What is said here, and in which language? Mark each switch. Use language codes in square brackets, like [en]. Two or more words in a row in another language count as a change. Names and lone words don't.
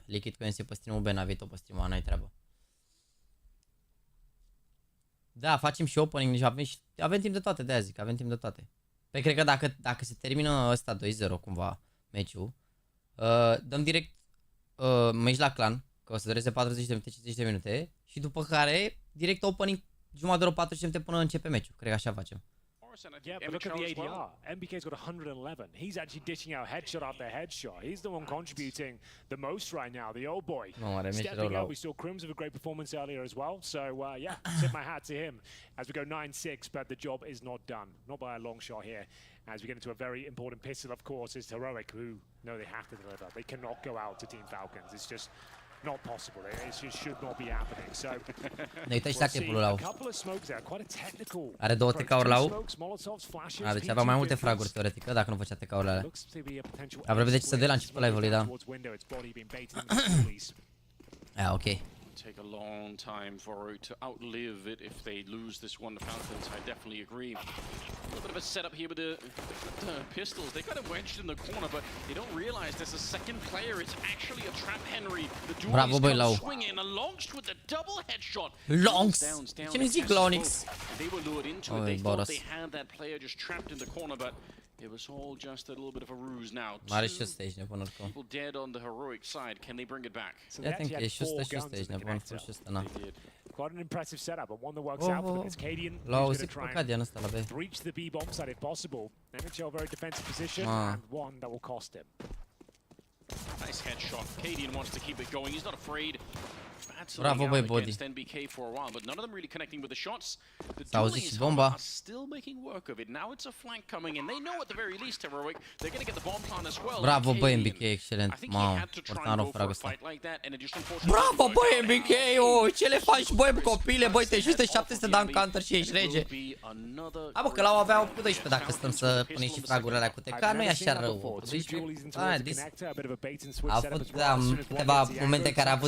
[ro] Liquid cu NC pe stream-ul B, NaVi tot pe stream-ul A, n-ai treabă. Da, facem și opening, deci avem timp de toate, de-aia zic, avem timp de toate. Păi cred că dacă se termină ăsta 2-0 cumva, meciul, dăm direct meci la clan, că o să dureze 40 de minute, 50 de minute, și după care, direct opening, jumătate de oră, 40 de minute până începe meciul, cred că așa facem. [en] Yeah, but look at the ADR. MBK's got 111. He's actually dishing out headshot after headshot. He's the one contributing the most right now, the old boy. Stepping up, we saw Crims with a great performance earlier as well. So, yeah, tip my hat to him as we go 9-6, but the job is not done. Not by a long shot here. As we get into a very important pistol, of course, is Heroic, who know they have to deliver. They cannot go out to Team Falcons. It's just not possible. It just should not be happening. So, a couple of smokes there, quite a technical. [ro] Are 2 TK-uri la U. Deci avea mai multe fraguri teoretică, dacă nu făcea TK-urile alea. Am vorbit de ce să dea la început live-ului, da. Ok. [en] Take a long time for it to outlive it if they lose this one to Falcons. I definitely agree. A little bit of a setup here with the pistols. They got it wedged in the corner, but they don't realize there's a second player. It's actually a trap Henry. The duelist comes swinging a Longst with a double headshot. [ro] Longst. Ce nu zic Lonix? [en] They were lured into it. They thought they had that player just trapped in the corner, but it was all just a little bit of a ruse now. [ro] Mare și stage nebun oricum. [en] People dead on the heroic side. Can they bring it back? I think [ro] e și stage nebun, și ăsta, na. [en] Quite an impressive setup, and one that works out for them. It's Cadian who's [ro] L-au [en] going [ro] auzit [en] to [ro] pe [en] try [ro] Cadian ăsta la B. [en] and breach the B bomb site if possible. NHL very defensive position, and one that will cost him. Nice headshot. Cadian wants to keep it going. He's not afraid. [ro] Bravo, băi, body. [en] NBK for a while, but none of them really connecting with the shots. The [ro] S-a auzit și bomba. [en] are still making work of it. Now it's a flank coming in. They know at the very least Heroic. They're going to get the bomb plant as well. [ro] Bravo, băi, MBK, excelent. Mamă, portarul fragul ăsta. Bravo, băi, MBK, ce le faci, băi, copile, băi, te juște 700 de în counter și ești rege. A, bă, că l-au avea cu 12 dacă stăm să punem și fragurile alea cu TK, nu e așa rău. A avut câteva momente care a avut.